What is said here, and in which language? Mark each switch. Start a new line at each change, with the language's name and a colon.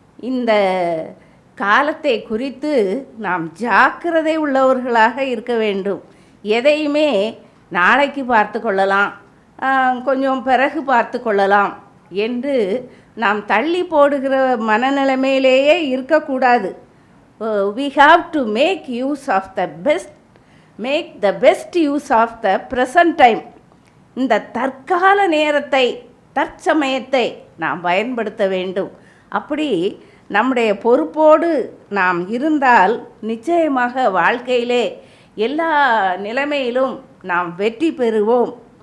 Tamil: இந்த காலத்தை குறித்து நாம் ஜாக்கிரதை உள்ளவர்களாக இருக்க வேண்டும். எதையுமே நாளைக்கு பார்த்து கொள்ளலாம், கொஞ்சம் பிறகு பார்த்து கொள்ளலாம் என்று நாம் தள்ளி போடுகிற மனநிலைமையிலேயே இருக்கக்கூடாது.
English: We have to make use of the best use of the present time.
Tamil: இந்த தற்கால நேரத்தை, தற்சமயத்தை நாம் பயன்படுத்த வேண்டும். அப்படி நம்முடைய பொறுப்போடு நாம் இருந்தால் நிச்சயமாக வாழ்க்கையிலே எல்லா நிலைமையிலும் நாம் வெற்றி பெறுவோம்.